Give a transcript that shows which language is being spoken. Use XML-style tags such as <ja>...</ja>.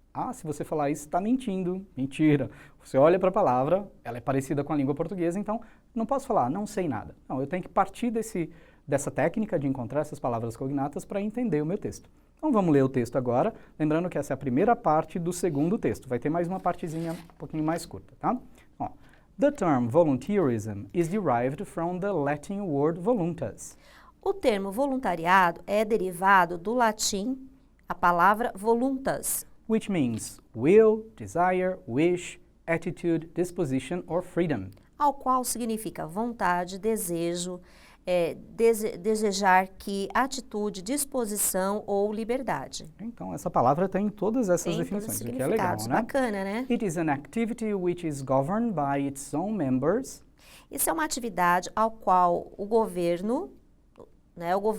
<pt>Ah, se você falar isso, está mentindo. Mentira. Você olha para a palavra, ela é parecida com a língua portuguesa, então não posso falar, não sei nada. Não, eu tenho que partir dessa técnica de encontrar essas palavras cognatas para entender o meu texto. Então vamos ler o texto agora, lembrando que essa é a primeira parte do segundo texto. Vai ter mais uma partezinha um pouquinho mais curta, tá?</pt> <en>Ó, the term volunteerism is derived from the Latin word voluntas.</en> <pt>O termo voluntariado é derivado do latim, a palavra voluntas,</pt> <en>which means will, desire, wish, attitude, disposition, or freedom.</en> <pt>ao qual significa vontade, desejo, desejar que, atitude, disposição ou liberdade. Então, essa palavra tem todas essas Tem definições, todos os o que é legal, significados, né? bacana, né?</pt> <en>It is an activity which is governed by its own members.</en> <pt>Isso é uma atividade ao qual o governo, né,</pt>